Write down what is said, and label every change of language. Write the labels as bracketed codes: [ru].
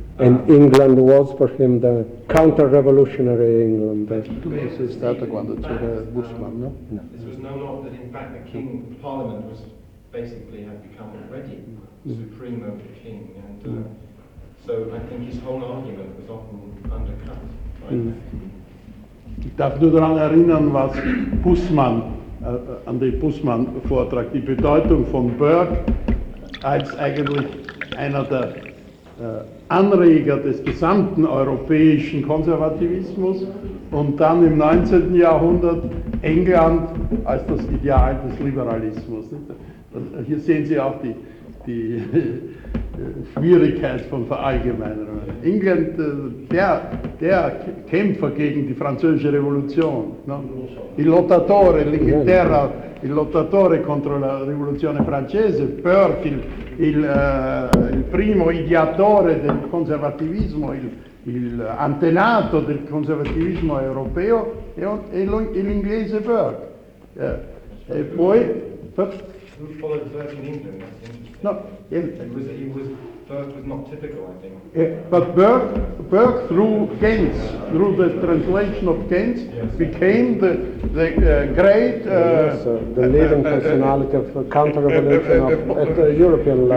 [en] And England was for him the counter-revolutionary England. [it] Questo è stato quando c'era Bushman, no? [en] This was no longer that in fact the king, the parliament was basically had become already supreme over the king, and so I think his whole argument was often undercut by [de] Ich darf nur daran erinnern, was Bushman, an den Bushman-Vortrag, die Bedeutung von Burke als eigentlich einer der Anreger des gesamten europäischen Konservativismus und dann im 19. Jahrhundert England als das Ideal des Liberalismus. Hier sehen Sie auch die Schwierigkeit von Verallgemeinerung. England, der Kämpfer gegen die französische Revolution, no? [it] Il lottatore, l'Inghilterra, il lottatore contro la rivoluzione francese, Burke, il primo ideatore del conservativismo, il antenato del conservativismo europeo, e l'inglese Burke. [en] Yeah. [it] E poi... [en] Who followed Burke in England? No, it was Burke was not typical, I think. Yeah, but Burke through Keynes, through the translation of Keynes, yes, became the great the leading personality of counter-revolution at the European level.